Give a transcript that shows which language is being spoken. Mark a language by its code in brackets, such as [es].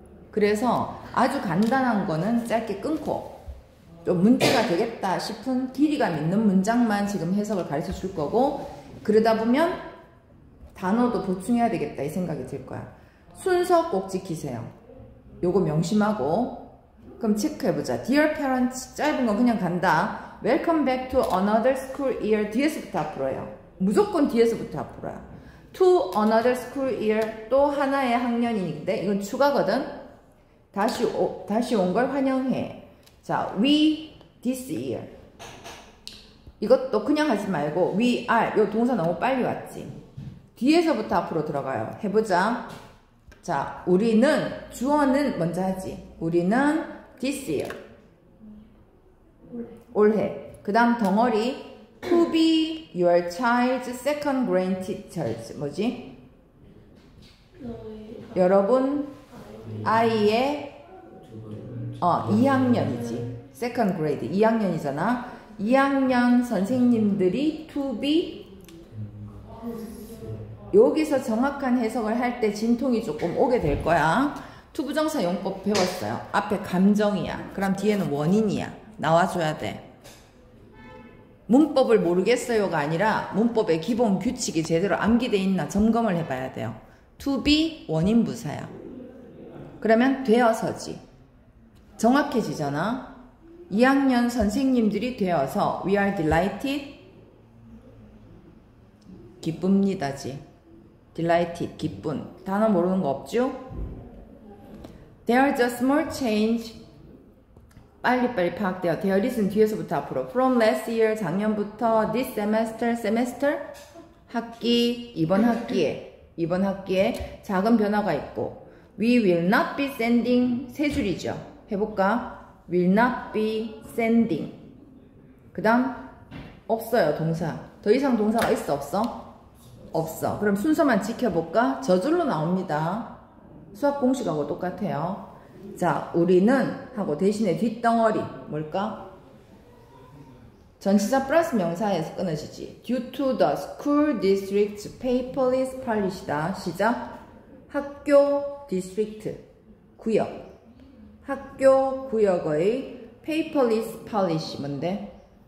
[ko] 그래서 아주 간단한 거는 짧게 끊고 좀 문제가 되겠다 싶은 길이감 있는 문장만 지금 해석을 가르쳐 줄 거고 그러다 보면 단어도 보충해야 되겠다 이 생각이 들 거야. 순서 꼭 지키세요. 요거 명심하고 그럼 체크해보자. [en] Dear parents [ko] 짧은 거 그냥 간다. [en] Welcome back to another school year [ko] 뒤에서부터 앞으로예요. 무조건 뒤에서부터 앞으로야. [en] To another school year [ko] 또 하나의 학년인데 이건 추가거든. 다시 온 걸 환영해. 자, [en] we this year [ko] 이것도 그냥 하지 말고 [en] we are [ko] 요 동사 너무 빨리 왔지. 뒤에서부터 앞으로 들어가요. 해보자. 자, 우리는 주어는 먼저 하지. 우리는 [en] this year [ko] 올해. 그 다음 덩어리 [en] to be your child's second grade teachers [ko] 뭐지? 여러분 아이의 2학년이지. second grade 2학년이잖아. 2학년 선생님들이 [en] to be [ko] 여기서 정확한 해석을 할 때 진통이 조금 오게 될 거야. 투부정사 용법 배웠어요. 앞에 감정이야. 그럼 뒤에는 원인이야. 나와줘야 돼. 문법을 모르겠어요가 아니라 문법의 기본 규칙이 제대로 암기돼 있나 점검을 해봐야 돼요. [en] to be [ko] 원인 부사야. 그러면 되어서지. 정확해지잖아. 2학년 선생님들이 되어서 [en] we are delighted [ko] 기쁩니다지. delighted 기쁜. 단어 모르는 거 없죠? [en] There's a small change [ko] 빨리빨리 파악돼요. There is는 뒤에서부터 앞으로 [en] from last year [ko] 작년부터 [en] this semester [ko] 학기 이번 학기에 작은 변화가 있고 [en] we will not be sending [ko] 세 줄이죠. 해볼까? [en] will not be sending [ko] 그 다음 없어요. 동사 더 이상 동사가 있어 없어? 없어. 그럼 순서만 지켜볼까? 저절로 나옵니다. 수학 공식하고 똑같아요. 자, 우리는 하고 대신에 뒷덩어리 뭘까? 전치사 플러스 명사에서 끊어지지. [en] Due to the school district's paperless policy다. [ko] 시작. 학교 district 구역 학교 구역의 [en] paperless policy [ko] 뭔데?